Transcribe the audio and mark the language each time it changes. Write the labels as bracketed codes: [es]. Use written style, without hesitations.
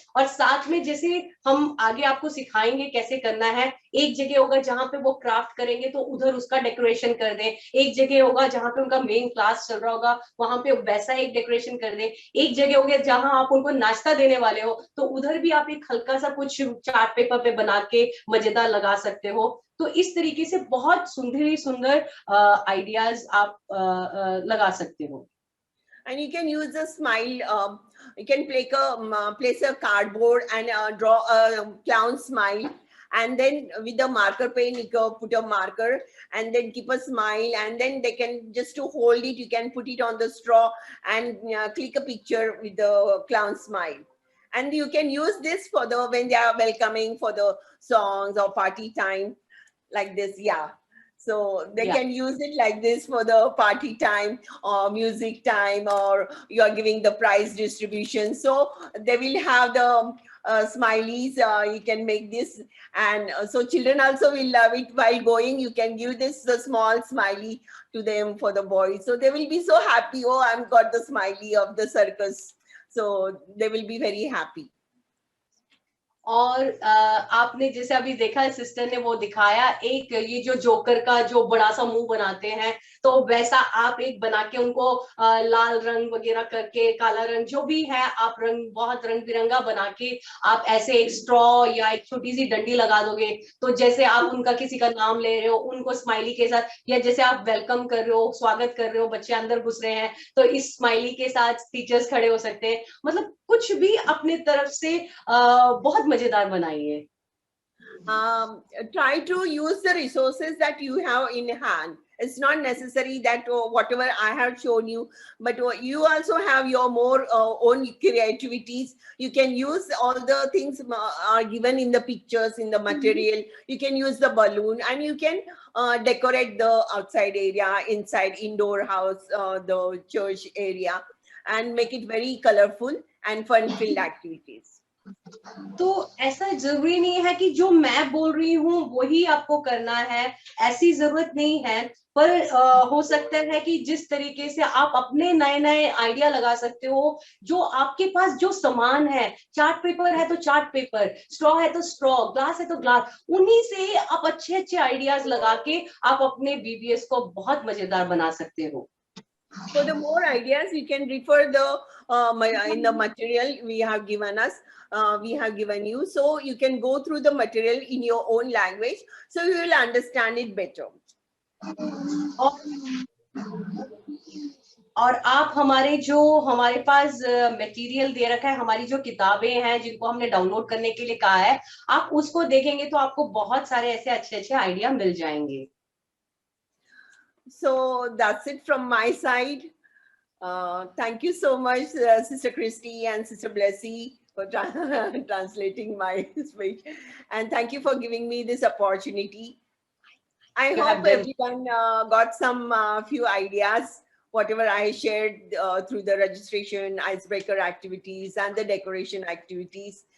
[hi] और साथ में जैसे हम आगे आपको सिखाएंगे कैसे करना है, एक जगह होगा जहां पे वो क्राफ्ट करेंगे तो उधर उसका डेकोरेशन कर दें, एक जगह होगा जहां पे उनका मेन क्लास चल रहा होगा वहां पे वैसा एक डेकोरेशन कर दें, एक जगह होगी जहां आप उनको नाश्ता देने वाले हो तो उधर भी आप एक हल्का सा कुछ चार्ट पेपर पे बना के मजेदार लगा सकते हो। तो इस तरीके से बहुत सुंदर सुंदर आइडियाज आप लगा सकते हो। [en] And you can use a smile. You can place a cardboard and draw a clown smile. And then with the marker pen, you can put a marker and then keep a smile. And then they can just to hold it, you can put it on the straw and click a picture with the clown smile. And you can use this for the when they are welcoming for the songs or party time, like this. Yeah. So they Yeah. can use it like this for the party time or music time, or you are giving the prize distribution. So they will have the smileys. You can make this, and so children also will love it. While going, you can give this the small smiley to them for the boys. So they will be so happy. Oh, I've got the smiley of the circus. So they will be very happy. [hi] और आपने जैसे अभी देखा sister ने वो दिखाया, एक ये जो जोकर का जो बड़ा सा मुंह बनाते हैं, तो वैसा आप एक बना के उनको लाल रंग वगैरह करके, काला रंग जो भी है आप रंग बहुत रंग बिरंगा बना के आप ऐसे एक स्ट्रॉ या एक छोटी सी डंडी लगा दोगे, तो जैसे आप उनका किसी का नाम ले रहे हो उनको स्माइली के साथ, या जैसे आप वेलकम कर रहे हो, स्वागत कर रहे हो, बच्चे अंदर घुस रहे हैं तो इस स्माइली के साथ टीचर्स खड़े हो सकते हैं। मतलब कुछ भी अपने तरफ से बहुत मजेदार बनाइए। [en] Try to use the resources that you have in hand. It's not necessary that whatever I have shown you, but you also have your more own creativities. You can use all the things are given in the pictures, in the material. You can use the balloon and you can decorate the outside area, inside indoor house, the church area, and make it very colorful and fun-filled activities. [hi] तो ऐसा जरूरी नहीं है कि जो मैं बोल रही हूँ वही आपको करना है, ऐसी जरूरत नहीं है। पर हो सकता है कि जिस तरीके से आप अपने नए नए आइडिया लगा सकते हो, जो आपके पास जो सामान है, चार्ट पेपर है तो चार्ट पेपर, स्ट्रॉ है तो स्ट्रॉ, ग्लास है तो ग्लास, उन्हीं से आप अच्छे अच्छे आइडियाज लगा के आप अपने बीबीएस को बहुत मजेदार बना सकते हो। [en] For the more ideas, you can refer the in the material we have given us. We have given you, so you can go through the material in your own language, so you will understand it better. [hi] और आप हमारे पास material दे रखा है, हमारी जो किताबें हैं जिनको हमने डाउनलोड करने के लिए कहा है, आप उसको देखेंगे तो आपको बहुत सारे ऐसे अच्छे अच्छे आइडिया मिल जाएंगे। [en] So that's it from my side. Thank you so much, Sister Christy and Sister Blessy, for translating my speech, and thank you for giving me this opportunity. I hope everyone got some few ideas, whatever I shared through the registration, icebreaker activities, and the decoration activities.